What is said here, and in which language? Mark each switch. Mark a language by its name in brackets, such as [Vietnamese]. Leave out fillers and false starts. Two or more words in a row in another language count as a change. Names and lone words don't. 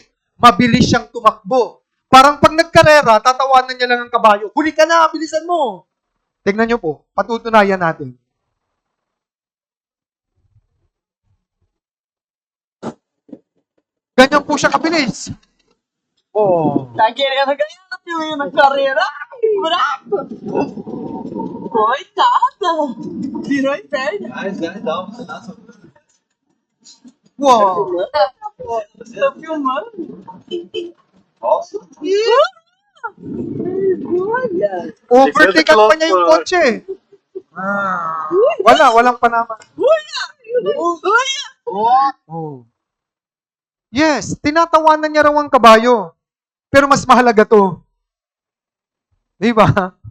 [Filipino] Mabilis siyang tumakbo. Parang pag nagkarera, tatawanan niya lang ang kabayo. Huli ka na, bilisan mo. Tignan niyo po, patutunayan natin. Ganyan po siya kabilis. Oh. Kaya na ganyan yung nagkarera. [Portuguese] Bravo! Coitada! Virou inferno. Wow. Tô filmando. Olha! [Filipino] Overtaken pa niya yung kotse. Walang panama. [Portuguese] Olha! Oh. [Filipino] Yes, tinatawanan niya raw ang kabayo. Pero mas mahalaga to. Di ba?